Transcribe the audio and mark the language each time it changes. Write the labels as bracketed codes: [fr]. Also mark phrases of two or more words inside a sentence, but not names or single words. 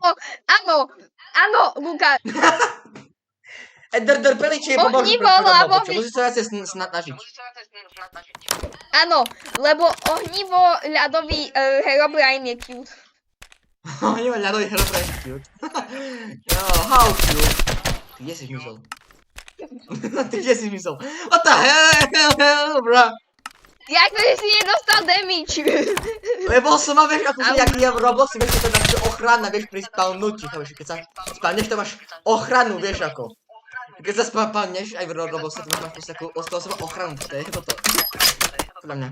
[sk] Áno, Luka. Enderperly, či je pomôžu musíš sa viacej snažiť. Áno, lebo ohnivo ľadový Herobrine je cute. Ohnivo ľadový Herobrine cute. Jo, [en] how cute. [sk] Ty kde si zmizol? Ty kde si zmizol? [en] What the hell, bro? [sk] Jak to, že si nedostal damage? Lebo som mal, vieš, ako si, jak je v Robloxi, vieš, to je takže ochrana, vieš, pri spawnutí, chápeš, keď sa spawneš, to máš ochranu, vieš, ako. Keď sa spawneš aj v Robloxi, to máš proste takú ochranu, to je toto. Podľa mňa.